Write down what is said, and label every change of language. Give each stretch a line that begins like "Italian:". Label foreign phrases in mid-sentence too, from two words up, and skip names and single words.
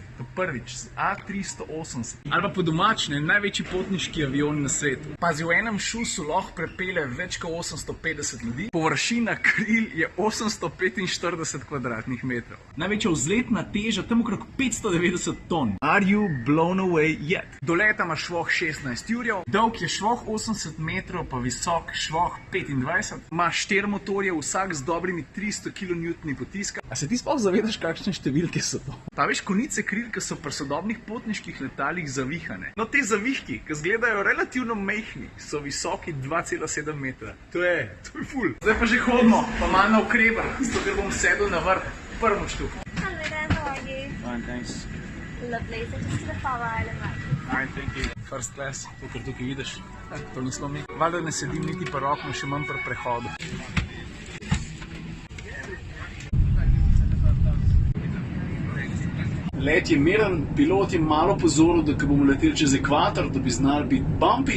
Slovenian: To prvič, z A380. Ali pa po domačne, največji potniški avion na svetu. Pazi, v enem šusu lahko prepele več kot 850 ljudi. Površina kril je 845 kvadratnih metrov. Največja vzletna teža tam okrog 590 ton.
English: Are you blown away yet?
Slovenian: Do leta ima švoh 16 jurjev, dolg je švoh 80 metrov, pa visok švoh 25. Ima 4 motorje, vsak z dobrimi 300 kN potiska. A se ti sploh zavedaš, kakšne številke so to? Pa veš, konice kril, ki so pri sodobnih potniških letalih zavihane. No, te zavihki, ki izgledajo relativno majhni, so visoki 2,7 metra. To je ful. Zdaj pa že hodimo, pa malo na ukreba, zato ker bom sedel na vrh, prvo štuku.
English: Hello there, how are you? Fine, thanks. Lovely, so just to the Faroe Island right? Alright, thank you. First class, to,
Slovenian: kar tukaj vidiš. To nismo mi. Valjda ne sedim niti pri oknu, še manj pri prehodu. Let je miren, pilot je malo pozoril, da ko bomo leteli čez ekvator, da bi znali biti bumpy.